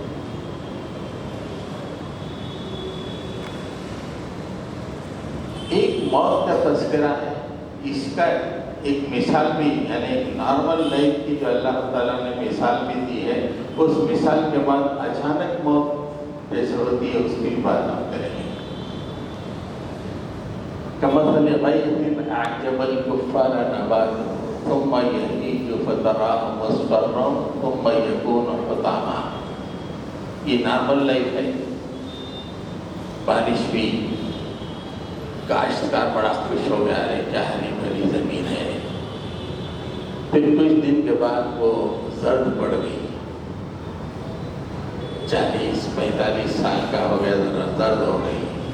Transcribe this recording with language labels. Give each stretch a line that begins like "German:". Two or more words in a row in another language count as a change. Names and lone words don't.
Urdu: ایک موت کا تذکرہ ہے، اس کا ایک مثال بھی، یعنی ایک
English: نارمل لائف
Urdu: کی جو اللہ تعالیٰ نے مثال بھی دی ہے، اس مثال کے بعد اچانک موت جیسے ہوتی ہے اس کی بات ہم کریں گے.
Arabic: كمثل غيث أعجب الكفار نباته ثم يهيج فتراه مصفرا ثم يكون حطاما.
Urdu: ये
English: normal life
Urdu: है। بارش بھی، کاشتکار بڑا خوش ہو گیا، ارے کیا ہری بھری زمین ہے. پھر کچھ دن کے بعد وہ زرد پڑ گئی، 40-45 سال کا ہو گیا، ذرا درد ہو گئی.